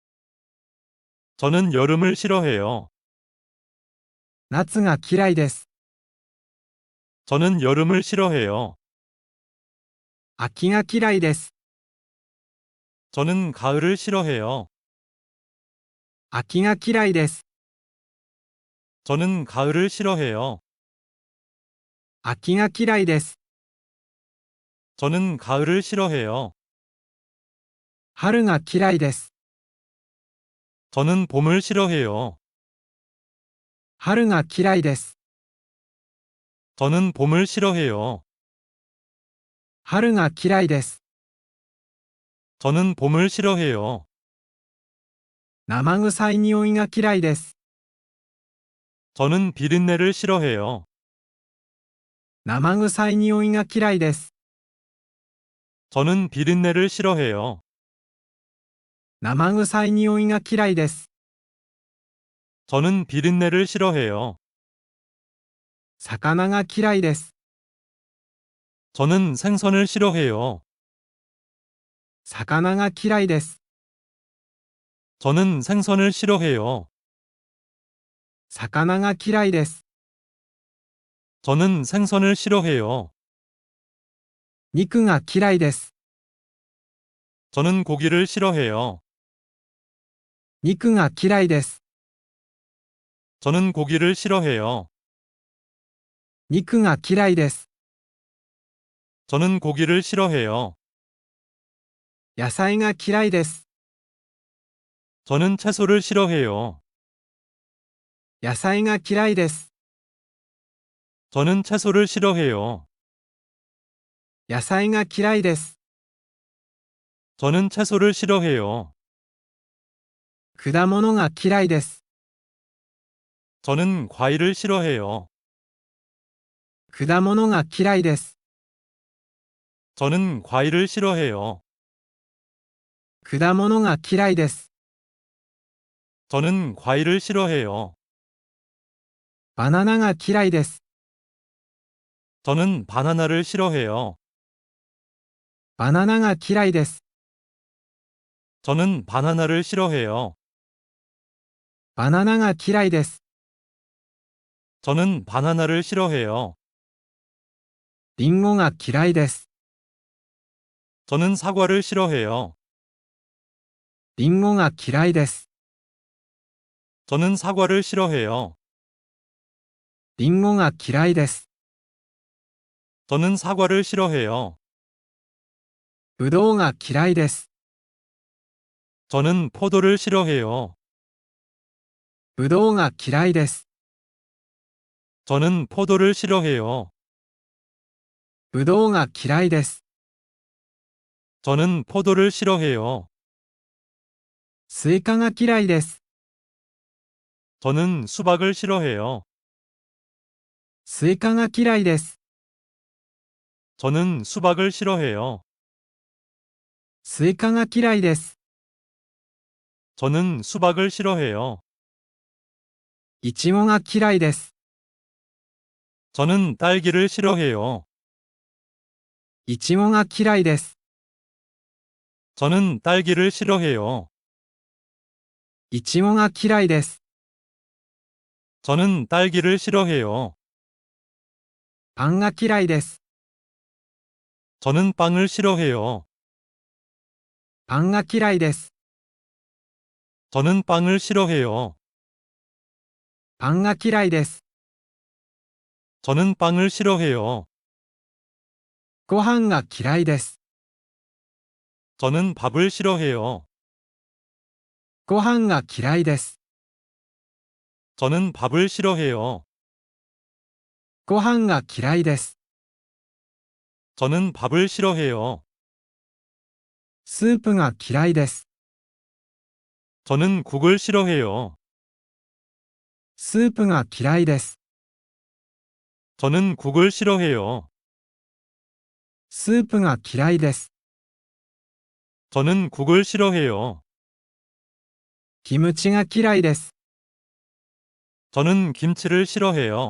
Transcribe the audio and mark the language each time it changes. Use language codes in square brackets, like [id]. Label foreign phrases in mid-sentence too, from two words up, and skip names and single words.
[ko] 저는 여름을 싫어해요. [ja] 夏が嫌いです。 [ko] 저는 여름을 싫어해요. [ja] 秋が嫌いです。 [ko] 저는 가을을 싫어해요. [ja] 秋が嫌いです。 [ko] 저는 가을을 싫어해요. [ja] 秋が嫌いです。 [ko] 저는 가을을 싫어해요. [ja] 春が嫌いです。 [ko] 저는 봄을 싫어해요. [ja] 春が嫌いです。 [ko] 저는 봄을 싫어해요. [ja] 春が嫌いです。 [ko] 저는 봄을 싫어해요. [ja] 生臭い匂いが嫌いです。 [ko] 저는 비린내를 싫어해요. [ja] 生臭い匂いが嫌いです。 [ko] 저는 비린내를 싫어해요. [ja] 生臭い匂いが嫌いです。 [ko] 저는 비린내를 싫어해요. [ja] 魚が嫌いです。 [ko] 저는 생선을 싫어해요. [ja] 魚が嫌いです。 [ko] 저는 생선을 싫어해요. [ja] 魚が嫌いです。 [ko] 저는 생선을 싫어해요. [ja] 肉が嫌いです。 [ko] 저는 고기를 싫어해요. [ja] 肉が嫌いです。 [ko] 저는 고기를 싫어해요. [ja] 肉が嫌いです。 [ko] 저는 고기를 싫어해요. [ja] 野菜が嫌いです。 [ko] 저는 채소를 싫어해요. [ja] 野菜が嫌いです。 [ko] 저는 채소를 싫어해요. [ja] 野菜が嫌いです。 [ko] 저는 채소를 싫어해요. [ja] 果物が嫌いです。 [ko] 저는 과일을 싫어해요. [ja] 果物が嫌いです。 [ko] 저는 과일을 싫어해요. [ja] 果物が嫌いです。 [ko] 저는 과일을 싫어해요. [ja] バナナが嫌いです。 [ko] 저는 바나나를 싫어해요. [ja] バナナが嫌いです。 [ko] 저는 바나나를 싫어해요. [ja] バナナが嫌いです。 [ko] 저는 바나나를 싫어해요. [ja] リンゴが嫌いです。 [ko] 저는 사과를 싫어해요. [ja] リンゴが嫌いです。 [ko] 저는 사과를 싫어해요. [ja] リンゴが嫌いです。 [ko] 저는 사과를 싫어해요. [ja] ぶどうが嫌いです。 [ko] 저는 포도를 싫어해요. [ja] ぶどうが嫌いです。 [ko] 저는 포도를 싫어해요. [ja] ぶどうが嫌いです。 [ko] 저는 포도를 싫어해요. [ja] スイカが嫌いです。 [ko] 저는 수박을 싫어해요. [ja] スイカが嫌いです。 [ko] 저는 수박을 싫어해요. [ja] スイカが嫌いです。 [ko] 저는 수박을 싫어해요. [ja] いちごが嫌いです。 [ko] 저는 딸기를 싫어해요. [ja] いちごが嫌いです。 [ko] 저는 딸기를 싫어해요. [ja] いちごが嫌いです。 [ko] 저는 딸기를 싫어해요. [ja] パンが嫌いです。 [ko] 저는 빵을 싫어해요. [ja] パンが嫌いです。 [ko] 저는 빵을 싫어해요. [ja] パンが嫌いです。 [ko] 저는 빵을 싫어해요. [ja] ご飯が嫌いです。 [ko] 저는 밥을 싫어해요. [ja] ご飯が嫌いです。 [ko] 저는 밥을 싫어해요. [ja] ご飯が嫌いです。 [ko] 저는 밥을 싫어해요. [ja] スープが嫌いです。 [ko] 저는 국을 싫어해요. [ja] スープが嫌いです。 [ko] 저는 국을 싫어해요. [ja] スープが嫌いです。 [ko] 저는 국을 싫어해요. [ja] キムチが嫌いです。 [ko] 저는 김치를 싫어해요.